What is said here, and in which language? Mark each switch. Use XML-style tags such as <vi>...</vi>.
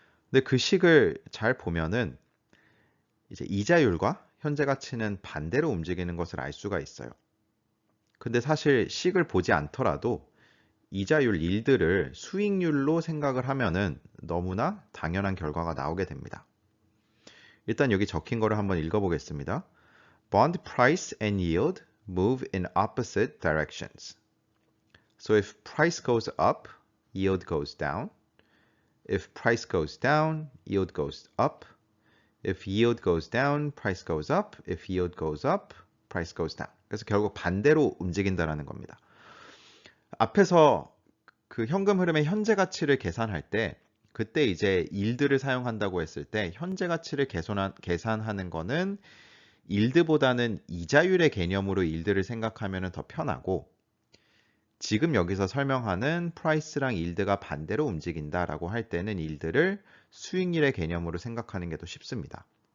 <ko>근데 그 식을 잘 보면은 이제 이자율과 현재 가치는 반대로 움직이는 것을 알 수가 있어요. 근데 사실 식을 보지 않더라도 이자율 yield를 수익률로 생각을 하면은 너무나 당연한 결과가 나오게 됩니다. 일단 여기 적힌 거를 한번 읽어보겠습니다.</ko> <en>Bond price and yield move in opposite directions. So if price goes up, yield goes down. If price goes down, yield goes up. If yield goes down, price goes up. If yield goes up, price goes down.</en> <ko>그래서 결국 반대로 움직인다라는 겁니다. 앞에서 그 현금 흐름의 현재 가치를 계산할 때 그때 이제 yield를 사용한다고 했을 때 현재 가치를 계산하는 거는 yield보다는 이자율의 개념으로 yield를 생각하면 더 편하고 지금 여기서 설명하는 price랑 yield가 반대로 움직인다라고 할 때는 yield를 수익률의 개념으로 생각하는 게 더 쉽습니다.</ko>